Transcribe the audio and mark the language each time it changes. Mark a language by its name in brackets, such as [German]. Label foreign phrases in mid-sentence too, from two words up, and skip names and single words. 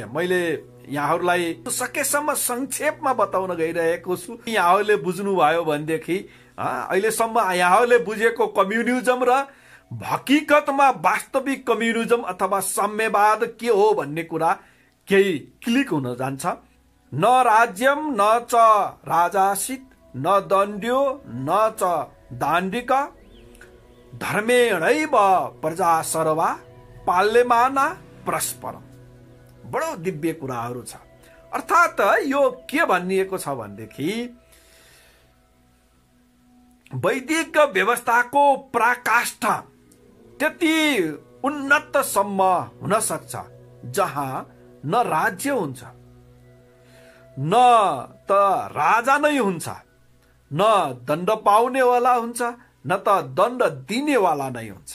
[Nepali] मैले यहाँहरूलाई सकेसम्म संक्षेपमा बताउन गइरहेको छु। यहाँहरूले बुझ्नुभयो भनेदेखि अहिलेसम्म यहाँहरूले बुझेको कम्युनिजम र हकीकतमा वास्तविक कम्युनिजम अथवा साम्यवाद के हो भन्ने कुरा केही क्लिक हुन जान्छ। [Sanskrit] न राज्यम न च राजासित न दण्ड्यो न च दाण्डिक धर्मेणैव प्रजा सर्वा पाल्यमाना परस्परम। [Nepali] बडो दिव्य कुराहरू छ। अर्थात् यो के भनिएको छ भनेदेखि वैदिक व्यवस्थाको पराकाष्ठा त्यति उन्नतसम्म हुन सक्छ जहाँ न राज्य हुन्छ, न त राजा नै हुन्छ, न दण्ड पाउनेवाला हुन्छ, न त दण्ड दिनेवाला नै हुन्छ।